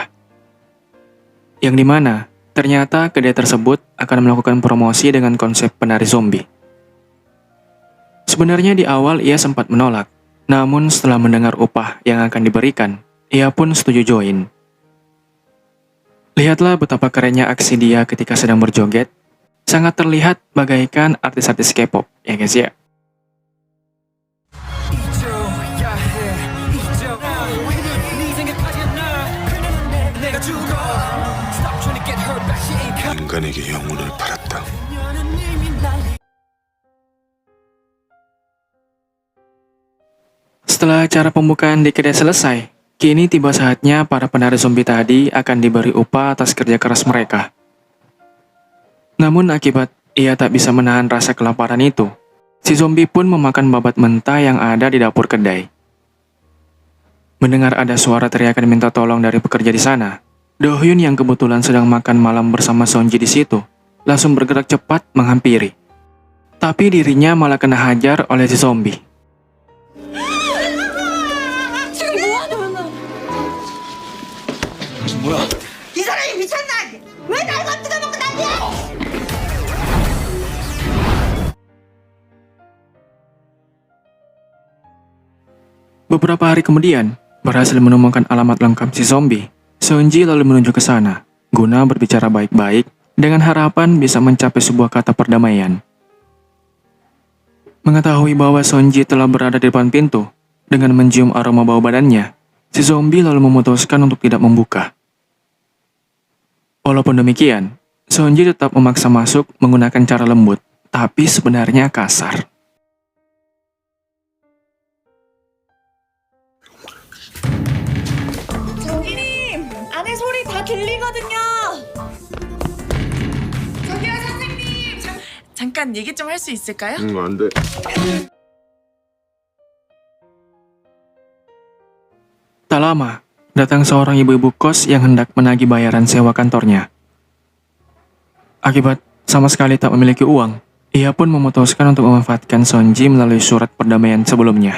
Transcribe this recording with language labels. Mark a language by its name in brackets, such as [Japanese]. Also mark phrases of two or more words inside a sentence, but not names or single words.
[Indonesian] Yang dimana, ternyata kedai tersebut akan melakukan promosi dengan konsep penari zombie. Sebenarnya di awal ia sempat menolak, namun setelah mendengar upah yang akan diberikan, ia pun setuju join. Lihatlah betapa kerennya aksi dia ketika sedang berjoget, sangat terlihat bagaikan artis-artis K-pop, ya guys ya. [Korean] 인간에게 영혼을 팔았다. [Indonesian] Setelah acara pembukaan di kedai selesai, kini tiba saatnya para penari zombie tadi akan diberi upah atas kerja keras mereka. Namun akibat ia tak bisa menahan rasa kelaparan itu, si zombie pun memakan babat mentah yang ada di dapur kedai. Mendengar ada suara teriakan minta tolong dari pekerja di sana, Do Hyun yang kebetulan sedang makan malam bersama Sonji di situ, langsung bergerak cepat menghampiri. Tapi dirinya malah kena hajar oleh si zombie. [Korean] 이 사람이 미쳤나? 왜 날 건드려먹고 난리야? [Indonesian] Beberapa hari kemudian, berhasil menemukan alamat lengkap si zombie, Sonji lalu menuju ke sana, guna berbicara baik-baik dengan harapan bisa mencapai sebuah kata perdamaian. Mengetahui bahwa Sonji telah berada di depan pintu, dengan mencium aroma bau badannya, si zombie lalu memutuskan untuk tidak membuka. Walaupun demikian, Sonji tetap memaksa masuk menggunakan cara lembut, tapi sebenarnya kasar. [Korean] 정기님, 안에 소리 다 들리거든요. 저기요, 선생님. 잠깐 얘기 좀 할 수 있을까요? 안 돼. [Indonesian] Tak lama, datang seorang ibu-ibu kos yang hendak menagih bayaran sewa kantornya. Akibat sama sekali tak memiliki uang, ia pun memutuskan untuk memanfaatkan Sonji melalui surat perdamaian sebelumnya.